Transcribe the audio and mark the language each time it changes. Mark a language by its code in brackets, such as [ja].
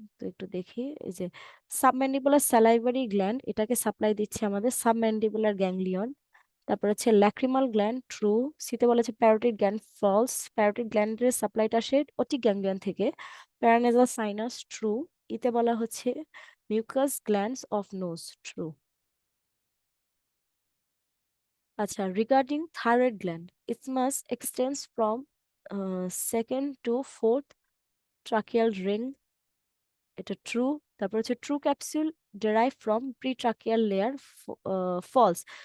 [bn] তো একটু দেখি, এই যে সাবম্যান্ডিবুলার স্যালাইভারি গ্ল্যান্ড, এটাকে সাপ্লাই দিচ্ছে আমাদের সাবম্যান্ডিবুলার গ্যাংলিয়ন। তারপর হচ্ছে ল্যাক্রিমাল গ্ল্যান্ড ট্রু, সিতে বলেছে প্যারোটিড গ্ল্যান্ড ফলস, প্যারোটিড গ্ল্যান্ডের সাপ্লাইটা আসে অটিক গ্যাংলিয়ন থেকে। প্যারানেজাল সাইনাস ট্রু, ইতে বলা হচ্ছে mucus glands of nose, true. [en] আচ্ছা, regarding thyroid gland, isthmus extends from second to fourth tracheal ring, এটা true. [bn] তারপর হচ্ছে [en] True capsule derive from pretracheal layer, false.